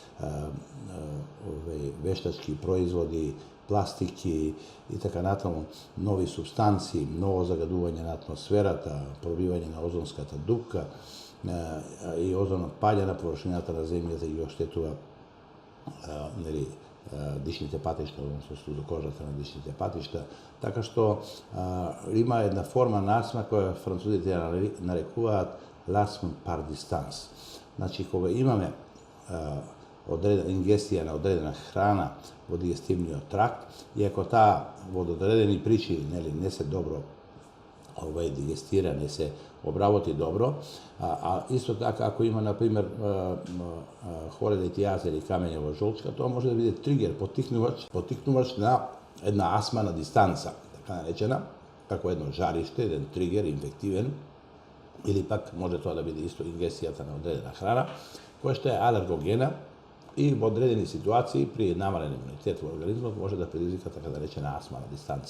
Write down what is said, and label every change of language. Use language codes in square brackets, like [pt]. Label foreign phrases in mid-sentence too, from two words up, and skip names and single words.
[mk] вештачки производи, пластики и така натаму, нови субстанции, ново загадување на атмосферата, пробивање на озонската дупка и озонот паѓа на површината на земјата и оштетува дишните патишта, односно студокожата на дишните патишта, така што има една форма на астма која французите ја нарекуваат [fr] l'asthme par distance. [mk] Значи, кога имаме ингестија на одредена храна во дигестивниот тракт, и ако таа во одредени причини не се добро дигестира, не се обработи добро, а исто така ако има, например, холелитијаза или камења во жолчка, тоа може да биде тригер, поттикнувач на една астма на дистанца, така наречена, како едно жариште, еден тригер инфективен, или пак може тоа да биде исто ингестијата на одредена храна, која што е алергогена и во одредени ситуации при намален имунитет во организмот може да предизвика така наречена астма на дистанца.